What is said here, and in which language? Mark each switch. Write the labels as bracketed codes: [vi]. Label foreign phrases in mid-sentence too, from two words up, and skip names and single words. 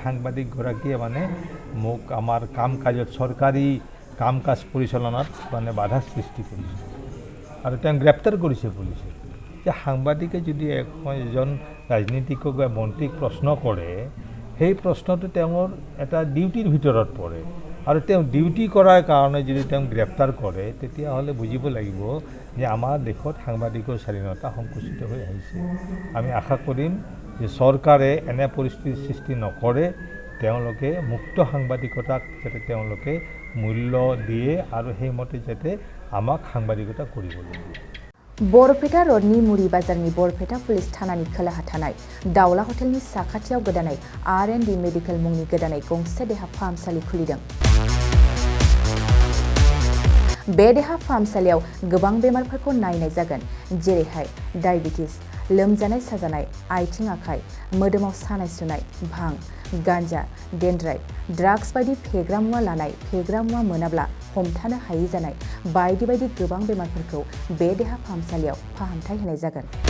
[as] সাংবাদিকগৰাকীয়ে মানে মোক আমাৰ কাম কাজত চৰকাৰী কাম কাজ পৰিচালনাত মানে বাধা সৃষ্টি কৰিছে আৰু তেওঁ গ্ৰেপ্তাৰ কৰিছে পুলিচে যে সাংবাদিকে যদি এজন ৰাজনীতিকক বা মন্ত্ৰীক প্ৰশ্ন কৰে সেই প্ৰশ্নটো তেওঁৰ এটা ডিউটিৰ ভিতৰত পৰে আৰু তেওঁ ডিউটি কৰাৰ কাৰণে যদি তেওঁ গ্ৰেপ্তাৰ কৰে তেতিয়াহ'লে বুজিব লাগিব যে আমাৰ দেশত সাংবাদিকৰ স্বাধীনতা সংকুচিত হৈ আহিছে। আমি আশা কৰিম যে চৰকাৰে এনে পৰিস্থিতিৰ সৃষ্টি নকৰে তেওঁলোকে মুক্ত সাংবাদিকতাক যাতে তেওঁলোকে মূল্য দিয়ে আৰু সেইমতে যাতে আমাক সাংবাদিকতা কৰিবলৈ দিয়ে। [brx] बरपेटा रोडनि मुरी बाजारनि बरपेटा पुलिस थानानि खोलाहा थानाय दावला हटेलनि साखाथियाव गोदानै R&D मेडिकेल मुंनि गोदानै गंसे देहा फाहामसालि खुलिदों। बे देहा फाहामसालियाव गोबां बेमारफोरखौ नायनाय जागोन जेरैहाय डायबिटिस लोमजानाय साजानाय आथिं आखाइ मोदोमाव सानाय सुनाय भां गान्जा [en] dendrite drugs [brx] बायदि फेग्रा मुवा लानाय फेग्रा मुवा मोनाब्ला हमथानो हायै जानाय बायदि बायदि गोबां बेमारफोरखौ बे देहा फाहामसालियाव फाहामथाय होनाय जागोन।